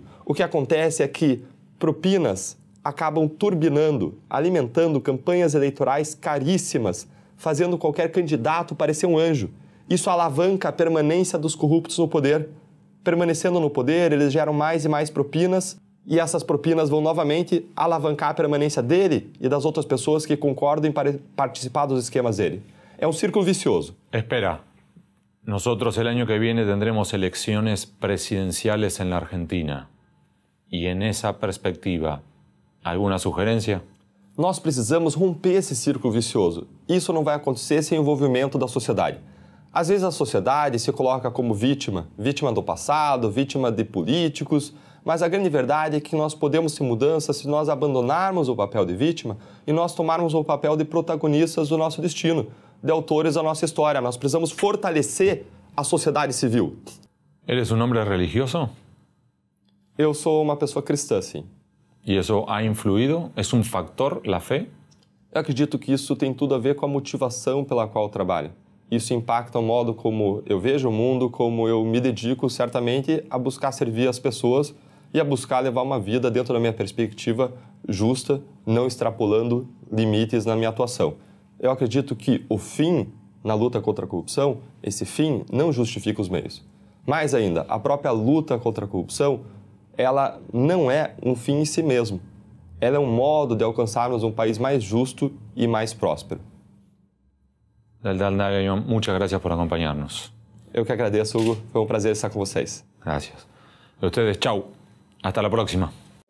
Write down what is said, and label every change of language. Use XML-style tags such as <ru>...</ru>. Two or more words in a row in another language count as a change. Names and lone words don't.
<pt>O que acontece é que propinas acabam turbinando, alimentando campanhas eleitorais caríssimas, fazendo qualquer candidato parecer um anjo. Isso alavanca a permanência dos corruptos no poder. Permanecendo no poder, eles geram mais e mais propinas e essas propinas vão novamente alavancar a permanência dele e das outras pessoas que concordam em participar dos esquemas dele. É um círculo vicioso.</pt> <es>Espera, Nosotros el año que viene tendremos elecciones presidenciales en la Argentina. Y en esa perspectiva, ¿alguna sugerencia?</es> <pt>Nós precisamos romper esse círculo vicioso. Isso não vai acontecer sem o envolvimento da sociedade. Às vezes a sociedade se coloca como vítima do passado, vítima de políticos, mas a grande verdade é que nós podemos ter mudança se nós abandonarmos o papel de vítima e nós tomarmos o papel de protagonistas do nosso destino, de autores da nossa história. Nós precisamos fortalecer a sociedade civil.</pt> <es>¿Eres un hombre religioso?</es> <pt>Eu sou uma pessoa cristã, sim.</pt> <es>¿Y eso ha influido? ¿Es un factor la fe?</es> <pt>Eu acredito que isso tem tudo a ver com a motivação pela qual eu trabalho. Isso impacta o modo como eu vejo o mundo, como eu me dedico certamente a buscar servir as pessoas e a buscar levar uma vida dentro da minha perspectiva justa, não extrapolando limites na minha atuação. Eu acredito que o fim na luta contra a corrupção, esse fim não justifica os meios. Mais ainda, a própria luta contra a corrupção, ela não é um fim em si mesmo. Ela é um modo de alcançarmos um país mais justo e mais próspero.</pt> <es>Eldad Nagayón, muchas gracias por acompañarnos.</es> <pt>Eu que agradeço, Hugo. Foi um prazer estar com vocês.</pt> <es>Gracias. A ustedes, chau. Hasta la próxima.</es>